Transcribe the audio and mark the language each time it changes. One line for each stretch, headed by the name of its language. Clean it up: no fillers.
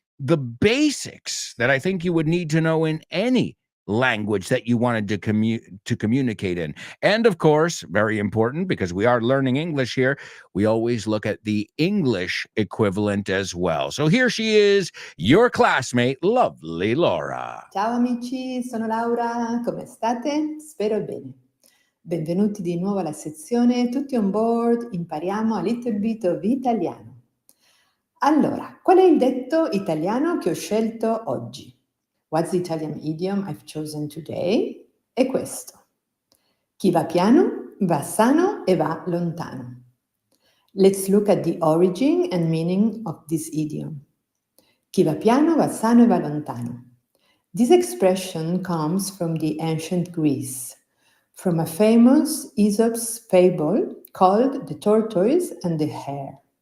English: the basics that I think you would need to know in any language that you wanted to communicate in. And of course, very important, because we are learning English here, we always look at the English equivalent as well. So here she is, your classmate, lovely Laura.
Italian: Ciao amici, sono Laura, come state? Spero bene. Benvenuti di nuovo alla sezione Tutti on board, impariamo
English: a little bit of
Italian: italiano. Allora, qual è il detto italiano che ho scelto oggi?
English: What's the Italian idiom I've chosen today?
Italian: È questo. Chi va piano, va sano e va lontano.
English: Let's look at the origin and meaning of this idiom.
Italian: Chi va piano, va sano e va lontano.
English: This expression comes from the ancient Greece, from a famous Aesop's fable called The Tortoise and the Hare.